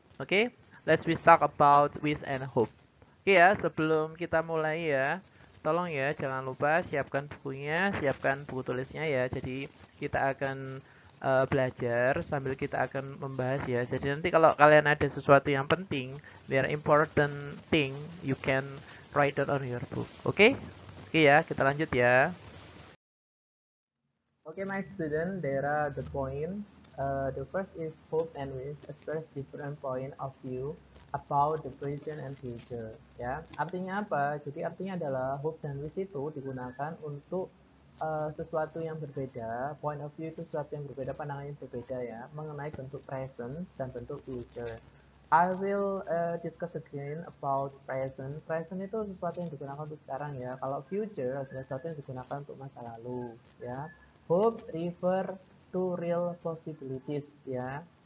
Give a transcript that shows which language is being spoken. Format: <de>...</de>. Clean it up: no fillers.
<en>Oke, let's we talk about wish and hope.</en> <id>Oke ya, sebelum kita mulai ya, tolong ya jangan lupa siapkan bukunya, siapkan buku tulisnya ya. Jadi kita akan belajar sambil kita akan membahas ya. Jadi nanti kalau kalian ada sesuatu yang penting,</id> <en>there important thing you can write down on your book.</en> <id>Oke? Oke ya, kita lanjut ya.</id> <en>Okay, my student, there are the point. The first is hope and wish express different point of view about the present and future.</en> <id>Ya, artinya apa? Jadi artinya adalah hope dan wish itu digunakan untuk sesuatu yang berbeda. Point of view itu sesuatu yang berbeda, pandangan yang berbeda ya, mengenai bentuk present dan bentuk future.</id> <en>I will discuss again about present.</en> <id>Present itu sesuatu yang digunakan untuk sekarang ya. Kalau future adalah sesuatu yang digunakan untuk masa lalu ya.</id> <en>Hope refer to real possibilities ya.</en>